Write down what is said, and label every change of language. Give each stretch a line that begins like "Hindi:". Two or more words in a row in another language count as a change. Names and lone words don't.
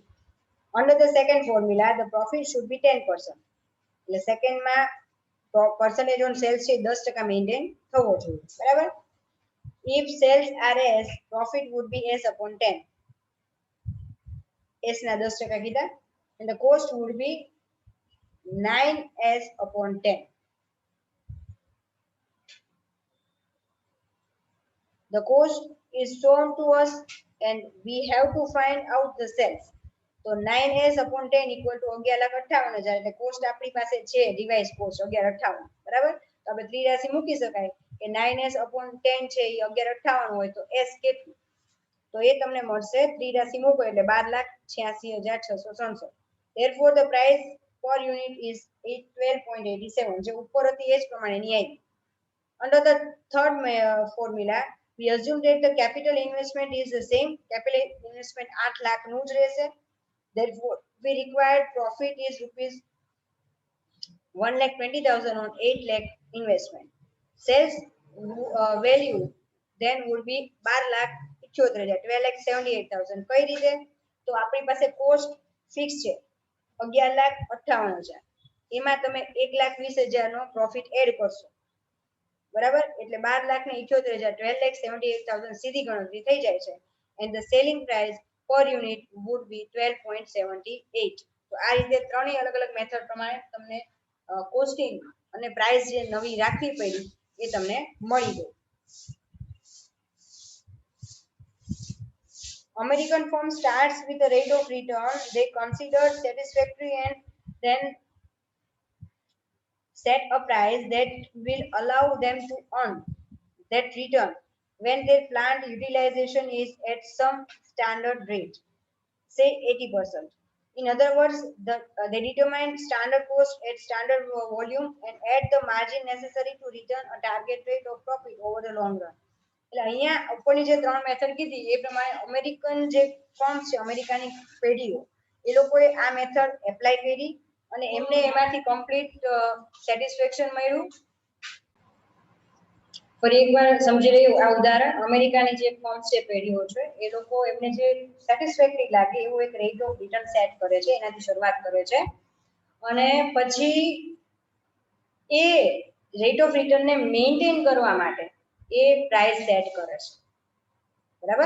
English: under the second formula the profit should be 10%,
Gujarati: એટલે સેકન્ડમાં
English: percentage on sales
Gujarati: છે 10% મેન્ટેન થવો જોઈએ, બરાબર.
English: if sales are S, profit would be S upon 10, S
Gujarati: ના 10% કીધા,
English: and the cost would be 9s upon 10. The cost is shown to us and we have to find out the sales. તો 9s upon 10 equal to 11,58,000,
Gujarati: એટલે કોસ્ટ આપણી પાસે છે
English: revised cost
Gujarati: 11,58, બરાબર. તો આપણે ત્રિરાશી મૂકી શકાય કે
English: 9s upon 10
Gujarati: છે એ 11,58 હોય તો s કેટલું, તો એ તમને મળશે ત્રિરાશી મૂકો એટલે 12,86,667.
English: Therefore the price per unit is 12.87,
Gujarati: જે ઉપર હતી એ જ પ્રમાણેની આવી.
English: Under the third formula, we assume that the capital investment is the same. Capital investment
Gujarati: 8 લાખ નું જ રહેશે.
English: Therefore, we required profit is rupees 1,20,000 on 8 lakh investment. Sales value then would be 12,78,000, 12,78,000.
Gujarati: કઈ રીતે? તો આપણી પાસે
English: cost fix
Gujarati: છે 11,58,000, એમાં તમે 1,20,000 નો
English: profit add
Gujarati: કરશો, બરાબર, એટલે 12,78,000, 12,78,000 સીધી ગણતરી થઈ જાય છે,
English: and the selling price per unit would be 12.78.
Gujarati: તો આ રીતે ત્રણેય અલગ અલગ મેથડ પ્રમાણે તમને કોસ્ટિંગ અને પ્રાઇસ જે નવી રાખવી પડી એ તમને મળી ગઈ.
English: American firm starts with a rate of return they consider satisfactory and then set a price that will allow them to earn that return when their plant utilization is at some standard rate, say 80%. In other words, they determine standard cost at standard volume and add the margin necessary to return a target rate of profit over the long run.
Gujarati: એટલે અહીંયા ઉપરની જે ત્રણ મેથડ કીધી એ પ્રમાણે અમેરિકન જે ફર્મ્સ છે, અમેરિકાની પેઢીઓ, એ લોકોએ આ
English: method apply
Gujarati: કરી અને એમને એમાંથી
English: complete satisfaction
Gujarati: મળ્યું. ફરી એકવાર સમજી રહ્યું આ ઉદાહરણ, અમેરિકાની જે ફર્મ્સ છે, પેઢીઓ છે, એ લોકો એમને જે સેટિસ્ફેક્ટરી લાગે એવું એક
English: rate of return
Gujarati: સેટ કરે છે, એનાથી શરૂઆત કરે છે અને પછી એ
English: rate of returnને
Gujarati: મેન્ટેન કરવા માટે એ
English: price set
Gujarati: કરે છે, બરાબર.